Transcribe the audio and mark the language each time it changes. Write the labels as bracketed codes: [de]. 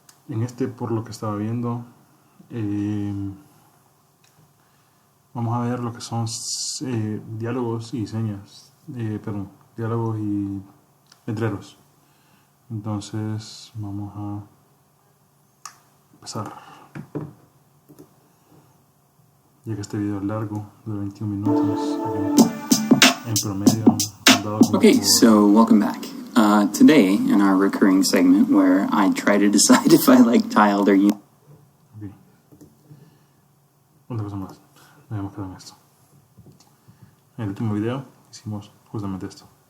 [es] En este, por lo que estaba viendo, vamos a ver lo que son diálogos y señas, perdón, diálogos y letreros. Entonces vamos a empezar, ya que este video es largo, de 21 minutos, en promedio. [en] Okay, so welcome back. Today, in our recurring segment where I try to decide if I like tiled or unit. Okay. [es] Una cosa más, me hemos quedado en esto. En el último video hicimos justamente esto.